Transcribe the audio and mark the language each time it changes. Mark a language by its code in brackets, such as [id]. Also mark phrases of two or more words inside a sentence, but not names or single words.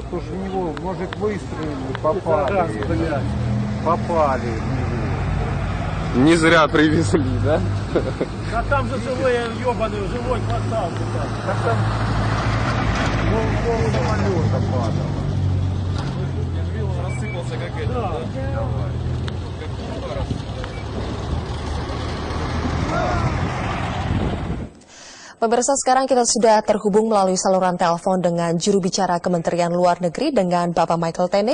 [ru] То же в него, может, выстрелили, попали. Попали в него. Не зря привезли, да? А там же живой ебаный, живой квартал. Так там пол самолета падал. [id] Pemirsa, sekarang kita sudah terhubung melalui saluran telepon dengan juru bicara Kementerian Luar Negeri dengan Bapak Michael Tene.